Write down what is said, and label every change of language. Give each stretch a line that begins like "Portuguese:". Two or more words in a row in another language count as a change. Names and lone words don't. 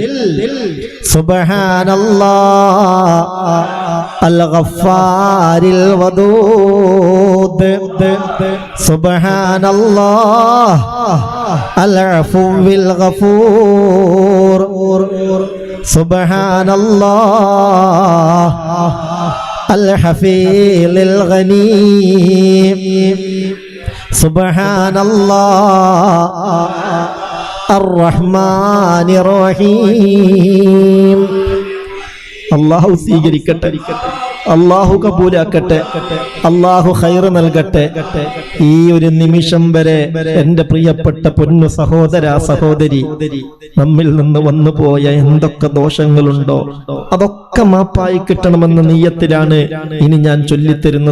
Arabic: سبحان الله الغفار الودود سبحان الله العفو الغفور سبحان الله الحفيظ الغني سبحان الله الرحمن الرحيم الله
Malayalam: സ്വീകരിക്കട്ടെ അല്ലാഹു കബൂലാക്കട്ടെ അല്ലാഹു ഖൈർ നൽകട്ടെ ഈ ഒരു നിമിഷം വരെ എൻ്റെ പ്രിയപ്പെട്ട പൊന്നു സഹോദര സഹോദരി നമ്മിൽ നിന്ന് വന്നുപോയ എന്തൊക്കെ ദോഷങ്ങളുണ്ടോ അതൊക്കെ മാപ്പായി കിട്ടണമെന്ന നിയ്യത്തിലാണ് ഇനി ഞാൻ ചൊല്ലിത്തരുന്നത്